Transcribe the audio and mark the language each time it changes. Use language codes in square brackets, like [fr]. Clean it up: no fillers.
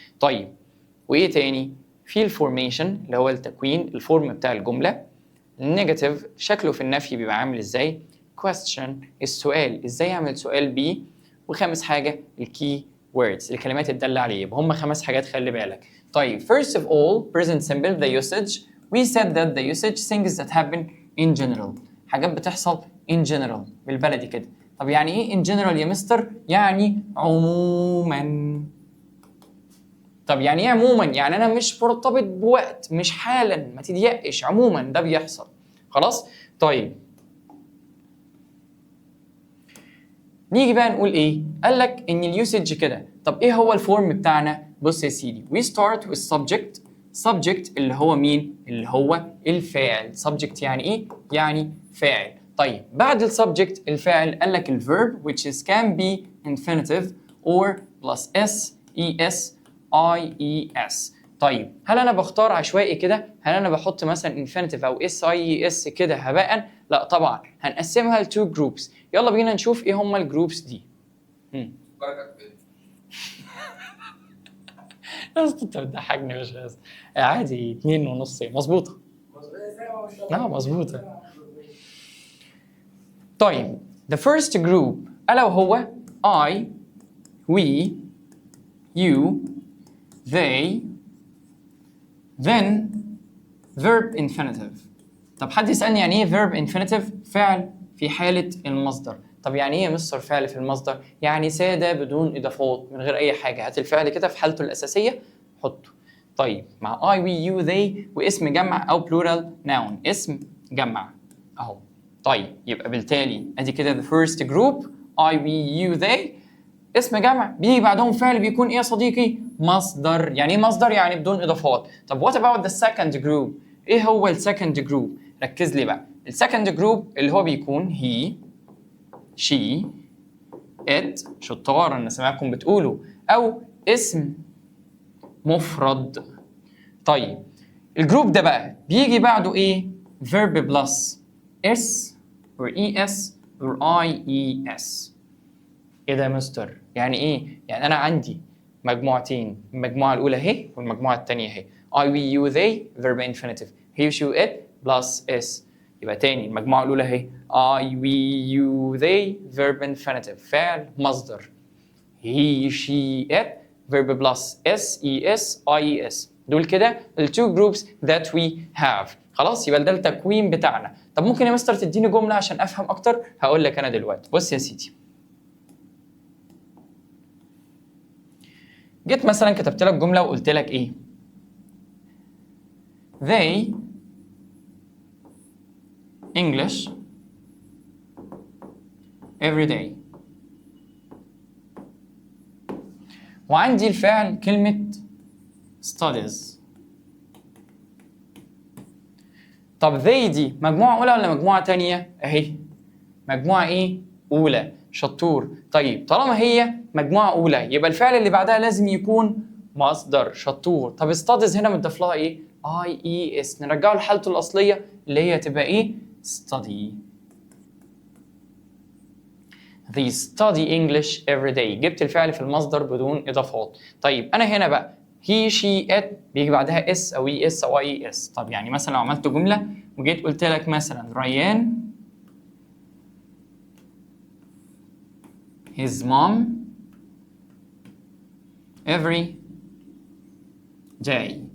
[ar] طيب وايه تاني؟ في الفورميشن اللي هو التكوين، الفورم بتاع الجمله. النيجاتيف شكله في النفي بيبقى عامل ازاي؟ question السؤال، ازاي اعمل سؤال بيه. وخامس حاجه الكي words الكلمات الداله عليه. يبقى هم 5 حاجات خلي بالك. طيب [en] first of all present simple the usage. we said that the usage things that happen in general، [ar] حاجات بتحصل [en] in general [ar] بالبلدي كده. طب يعني ايه in general يا مستر؟ يعني عموما. طب يعني ايه عموما؟ يعني انا مش مرتبط بوقت، مش حالا، ما تضيقش، عموما ده بيحصل. خلاص. طيب نيجي بقى نقول ايه؟ قال لك ان اليوسج كده. طب ايه هو الفورم بتاعنا؟ بص يا سيدي، [en] we start with subject. [ar] subject اللي هو مين؟ اللي هو الفاعل. subject يعني ايه؟ يعني فاعل. طيب بعد السبجكت الفاعل قال لك الverb [en] which is can be infinitive or plus s es IES. [ar] طيب هل انا بختار عشوائي كده؟ هل انا بحط مثلا infinitive او SIES كده هباء؟ لا طبعا، هنقسمها ل 2 groups. يلا بينا نشوف ايه هما الجروبس دي. بس انت بتضحكني مش بس. عادي 2.5 مظبوطه. مظبوطه. [en] طيب the first group [ar] الا وهو [en] I, we, you, they, then verb infinitive. [ar] طب حد يسألني يعني ايه verb infinitive؟ فعل في حالة المصدر. طب يعني ايه يا مستر فعل في المصدر؟ يعني سادة بدون إضافات، من غير أي حاجة، هات الفعل كده في حالته الأساسية حطه. طيب مع I, we, you, they واسم جمع أو plural noun، اسم جمع أهو. طيب يبقى بالتالي أدي كده the first group I, we, you, they اسم جمع بيجي بعدهم فعل بيكون ايه يا صديقي؟ مصدر. يعني ايه مصدر؟ يعني بدون اضافات. طب [en] what about the second group؟ [ar] ايه هو السكند جروب؟ ركز لي بقى. السكند جروب اللي هو بيكون he, she, it، شطار انا سامعكم بتقولوا، او اسم مفرد. طيب الجروب ده بقى بيجي بعده ايه؟ [en] verb plus s or es or ies. [ar] ايه ده يا مستر؟ يعني ايه؟ يعني انا عندي مجموعتين، المجموعه الاولى اهي والمجموعه الثانيه اهي. [en] I we you they verb infinitive. he she it plus s. [ar] يبقى تاني المجموعه الاولى اهي [en] I we you they verb infinitive [ar] فعل مصدر. [en] he she it verb plus s es I es. [ar] دول كده التو جروبس [en] that we have. [ar] خلاص يبقى ده التكوين بتاعنا. طب ممكن يا مستر تديني جمله عشان افهم اكتر؟ هقول لك انا دلوقتي. بص يا سيدي، جيت مثلا كتبت لك جمله وقلت لك ايه؟ [en] they English every day. [ar] وعندي الفعل كلمة studies. طب they دي مجموعة أولى ولا مجموعة تانية؟ أهي مجموعة إيه؟ أولى. شطور. طيب طالما هي مجموعة أولى يبقى الفعل اللي بعدها لازم يكون مصدر. شطور. طب studies هنا متضاف لها إيه؟ IES. نرجعه لحالته الأصلية اللي هي تبقى إيه؟ study. [en] They study English every day. [ar] جبت الفعل في المصدر بدون إضافات. طيب أنا هنا بقى he she it بيجي بعدها s أو es أو IES. طب يعني مثلا لو عملت جملة وجيت قلت لك مثلا ريان his mom every day.